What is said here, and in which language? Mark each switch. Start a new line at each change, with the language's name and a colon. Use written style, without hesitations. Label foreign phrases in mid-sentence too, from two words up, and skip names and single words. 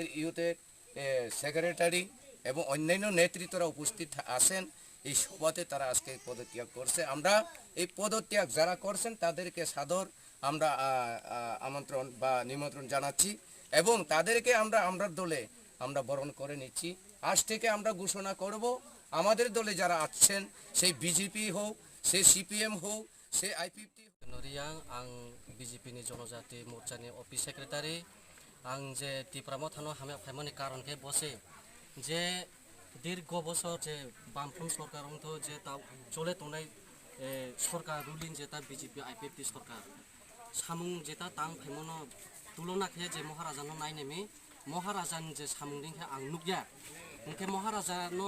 Bangla: ইউথের সেক্রেটারি এবং অন্যান্য নেতৃত্বরা উপস্থিত আছেন এই সভাতে তারা আজকে পদত্যাগ করছে আমরা এই পদত্যাগ যারা করছেন তাদেরকে সাদর আমরা আমন্ত্রণ বা নিমন্ত্রণ জানাচ্ছি এবং তাদেরকে আমরা দলে আমরা বরণ করে নিচ্ছি আজ থেকে আমরা ঘোষণা করব আমাদের দলে যারা আছেন সেই বিজেপি হোক সে সিপিএম হোক সে আইপিএফটি
Kok Borok: नरियां आं बिजेपिनि जनजाति मोर्चानि अफिस सेक्रेटारि आं जे टिप्रामाव थानो हामिया फाइमानि कारण के बसे जे दीर्घ बছর जे बामफ्रोम सरकारथ जे ता चले तनाय सरकार रुलिं जे ता बिजेपि आइपिएफटी सरकार सामुं जे ता तां फाइमानो तुलना खे जे महाराजानो नायनेमि महाराजानि जे सामुं दिंखे आं नुगया उनके महाराजानो